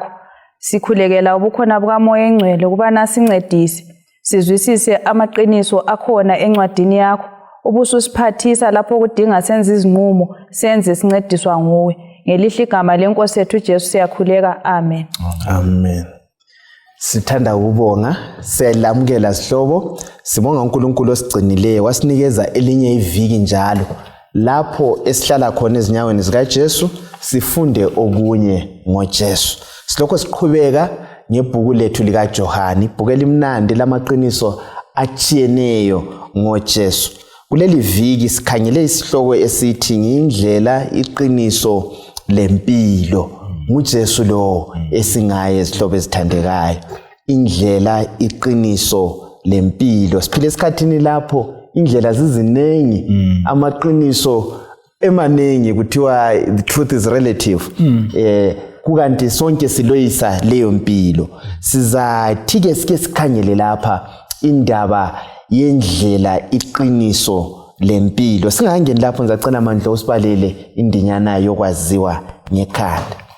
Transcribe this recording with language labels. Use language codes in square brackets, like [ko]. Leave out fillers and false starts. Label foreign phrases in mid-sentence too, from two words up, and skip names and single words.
[nd] Sikhulekela ubukhona bukaMoya Engcwele kubana sincedise sizwisise amaqiniso akhona encwadini yakho. Ubususiphathisa lapho kudinga senze izinqumo, senze sincediswa nguwe. Ngelihle igama lenkosi yethu Jesu siyakhuleka. Amen. Amen. Sithanda ukubonga, siyalamukela sihlobo, sibonga uNkulunkulu osigcinileyo wasinikeza elinye iviki njalo. Lapho esihlala khona ezinyaweni zikaJesu, sifunde okunye ngoJesu. Silokho siqhubeka ngebhuku lethu likaJohane, ibhuku elimnandi lamaqiniso achiyeneyo ngoJesu. Kuleli viki sikhangele isihloko esithi Indlela, iqiniso, lempilo. nguJesu lo esingaye isihlobo esithandekayo. Indlela, iqiniso, lempilo. Siphile esikhathini lapho indlela zizinengi, amaqiniso emaningi, kuthiwa [en] the truth is relative. [nd] Kukanti sonke siloyisa leyo mpilo. Sizathi ke sike sikhangele lapha indaba yendlela, iqiniso, lempilo. Singangeni lapho ngizacela amandla usibalele indinyana yokwaziwa ngekhanda.